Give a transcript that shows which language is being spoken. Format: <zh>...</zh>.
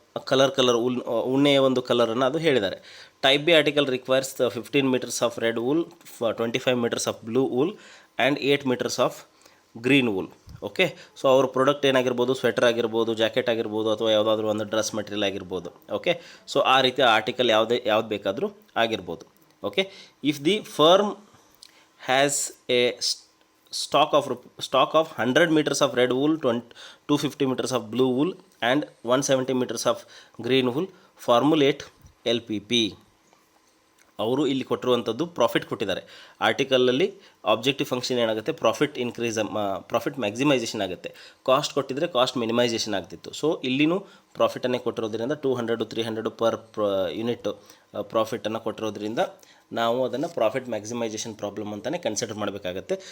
<kn>Colour ಉಣ್ಣೆಯ ಒಂದು ಕಲರನ್ನು ಅದು ಹೇಳಿದ್ದಾರೆ.</kn> <en>Type B article requires 15 meters of red wool, 25 meters of blue wool and 8 meters of green wool.</en> <kn>Okay, so ಅವ್ರ product ಏನಾಗಿರ್ಬೋದು, sweater ಆಗಿರ್ಬೋದು, jacket ಆಗಿರ್ಬೋದು, ಅಥವಾ ಯಾವುದಾದ್ರೂ ಒಂದು ಡ್ರೆಸ್ ಮೆಟೀರಿಯಲ್ ಆಗಿರ್ಬೋದು. ಓಕೆ, ಸೊ ಆ ರೀತಿಯ ಆರ್ಟಿಕಲ್ ಯಾವ್ದು ಬೇಕಾದರೂ ಆಗಿರ್ಬೋದು.</kn> <en>Okay, if the firm has a stock of 100 meters of red wool, 250 meters of blue wool and 170 meters of green wool, formulate LPP.</en> <kn>ಅವರು ಇಲ್ಲಿ ಕೊಟ್ಟಿರುವಂಥದ್ದು ಪ್ರಾಫಿಟ್ ಕೊಟ್ಟಿದ್ದಾರೆ. ಆರ್ಟಿಕಲಲ್ಲಿ ಆಬ್ಜೆಕ್ಟಿವ್ ಫಂಕ್ಷನ್ ಏನಾಗುತ್ತೆ, ಪ್ರಾಫಿಟ್ ಮ್ಯಾಕ್ಸಿಮೈಸೇಷನ್ ಆಗುತ್ತೆ. ಕಾಸ್ಟ್ ಕೊಟ್ಟಿದ್ರೆ ಕಾಸ್ಟ್ ಮಿನಿಮೈಸೇಷನ್ ಆಗ್ತಿತ್ತು. So ಇಲ್ಲಿನೂ ಪ್ರಾಫಿಟನ್ನೇ ಕೊಟ್ಟಿರೋದ್ರಿಂದ 200 300 per unit ಪ್ರಾಫಿಟನ್ನು ಕೊಟ್ಟಿರೋದ್ರಿಂದ ನಾವು ಅದನ್ನು ಪ್ರಾಫಿಟ್ ಮ್ಯಾಕ್ಸಿಮೈಸೇಷನ್ ಪ್ರಾಬ್ಲಮ್ ಅಂತಲೇ ಕನ್ಸಿಡರ್ ಮಾಡಬೇಕಾಗತ್ತೆ.</kn>